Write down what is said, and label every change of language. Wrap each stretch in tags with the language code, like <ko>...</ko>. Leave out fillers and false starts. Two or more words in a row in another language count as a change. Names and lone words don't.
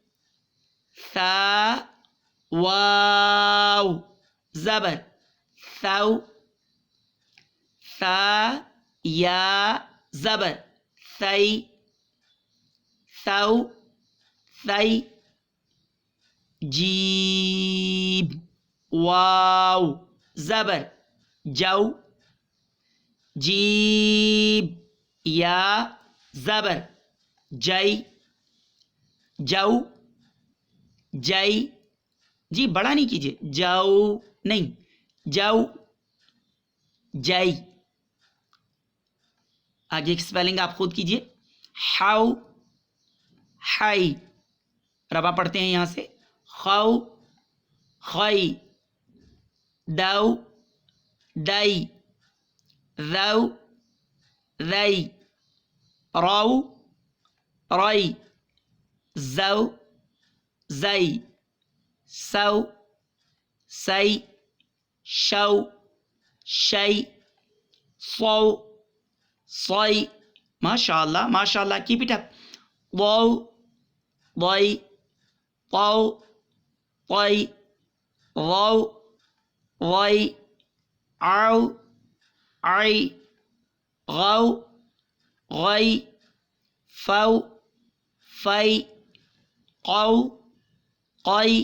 <ur>ثا واو زبر ثو ثا یا زبر ثئی ثو ثئی. جیم واو زبر جو جیم یا زبر جئی جو جئی. جی بڑا نہیں کیجیے, جو نہیں, جو جئی. آگے کی سپیلنگ آپ خود کیجیے. ہاؤ ہائی. ربا پڑھتے ہیں یہاں سے. خو خی. دو دئی. رو رئی. رو رئی. زو زئی. سو سئی. شو شئی. صو صوئی. ماشاء اللہ ماشاء اللہ.</ur> <en>keep it up.</en> <ur>وو وئی. طو طئی. غو غئی. عو عئی. غو غئی. فو فئی. قو قئی.</ur>